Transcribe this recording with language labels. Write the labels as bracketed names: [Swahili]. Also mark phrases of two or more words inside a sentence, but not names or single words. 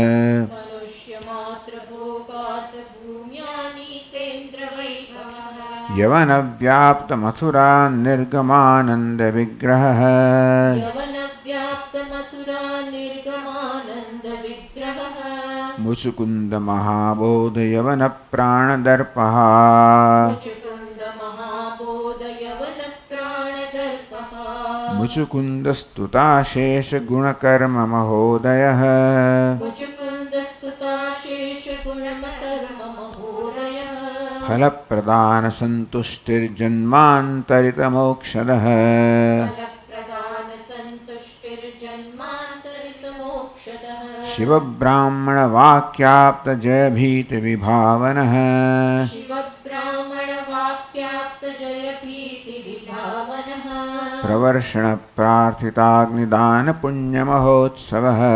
[Sanskrit] યવન વ્યાપ્ત મથુરા નિર્ગમાનંદ વિગ્રહઃ મુચુકુંદ મહાબોધ યવન પ્રાણદર્પઃ મુચુકુંદ સ્તુતાશેષ ગુણકર્મ મહોદયઃ ફલપ્રદાન સંતુષ્ટિર્જન્માંતરિત મોક્ષદઃ शिव ब्राह्मण वाक्याप्त जय भीत विभावनः प्रवर्षण प्रार्थिताग्निदान पुण्य महोत्सवः